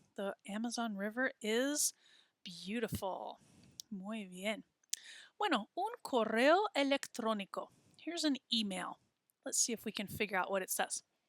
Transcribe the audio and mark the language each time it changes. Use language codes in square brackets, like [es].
[en] The Amazon River is beautiful. [es] Muy bien. Bueno, un correo electrónico. [en] Here's an email. Let's see if we can figure out what it says.